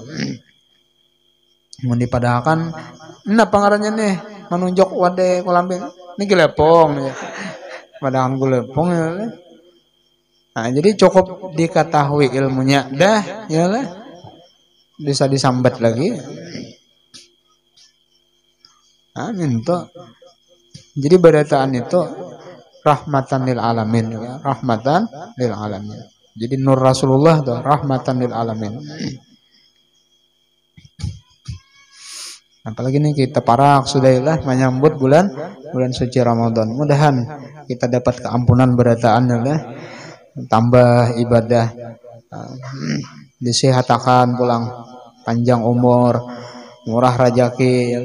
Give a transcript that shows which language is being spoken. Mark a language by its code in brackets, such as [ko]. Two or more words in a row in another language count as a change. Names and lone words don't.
[bjn] Mau dipadahkan, nah pengarannya nih menunjuk wadah kolambil, ini gelepong nih. Padahal gelepong ya. Nah, jadi cukup diketahui ilmunya dah, ya lah. Bisa disambat lagi. Amin toh. Jadi berataan itu [ar] rahmatan lil alamin, [bjn] ya. [ar] Rahmatan lil alamin. [bjn] Jadi nur Rasulullah tuh [ar] rahmatan lil alamin. [bjn] Apalagi nih kita parak sudahlah menyambut bulan suci Ramadan. Mudahan kita dapat keampunan berataan ya, tambah ibadah, disehatakan pulang, panjang umur, murah rezeki ya.